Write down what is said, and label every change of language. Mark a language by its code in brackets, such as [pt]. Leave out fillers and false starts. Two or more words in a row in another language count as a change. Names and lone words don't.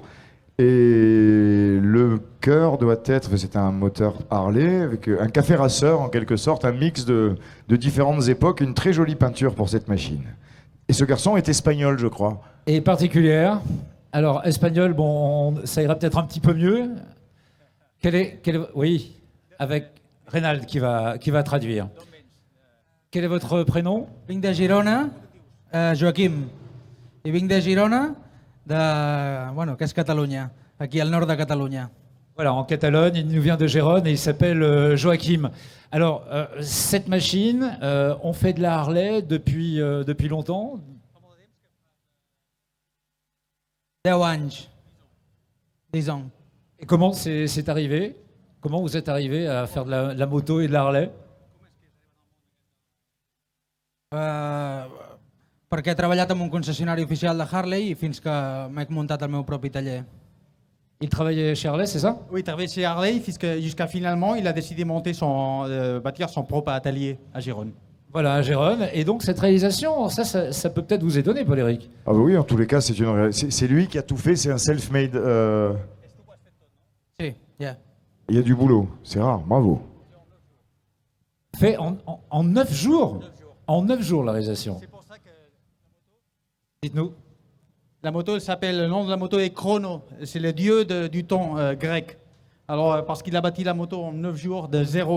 [fr] Et le cœur doit être, c'est un moteur Harley avec un café rasseur en quelque sorte, un mix de différentes époques, une très jolie peinture pour cette machine. Et ce garçon est espagnol, je crois. Et particulière. Alors, espagnol, bon, ça ira peut-être un petit peu mieux. Oui, avec Reynald qui va traduire. Quel est votre prénom? [ca] Vinc de Girona, Joaquim. I vinc de Girona, que és Catalunya, aquí al nord de Catalunya. [fr] Voilà, en Catalogne, il nous vient de Gérone et il s'appelle Joachim. Alors, cette machine, on fait de la Harley depuis longtemps? [ca] 10 anys. [fr] 10 ans. Et comment c'est arrivé? Comment vous êtes arrivé à faire de la moto et de la Harley? [ca] Perquè he treballat en un concessionari oficial de Harley i fins que m'he muntat el meu propi taller. [fr] Il travaillait chez Harley, c'est ça? Oui, il travaillait chez Harley jusqu'à finalement, il a décidé de monter bâtir son propre atelier à Gérone. Voilà, à Gérone. Et donc cette réalisation, ça peut peut-être vous étonner, Paul-Éric. Ah bah oui, en tous les cas, c'est lui qui a tout fait, c'est un self-made. Sí, yeah. Il y a du boulot, c'est rare, bravo. Fait en 9 jours. En 9 jours, la réalisation. Dites-nous. La moto, le nom de la moto est Chrono, c'est le dieu du temps grec. Alors, parce qu'il a bâti la moto en 9 jours de zéro.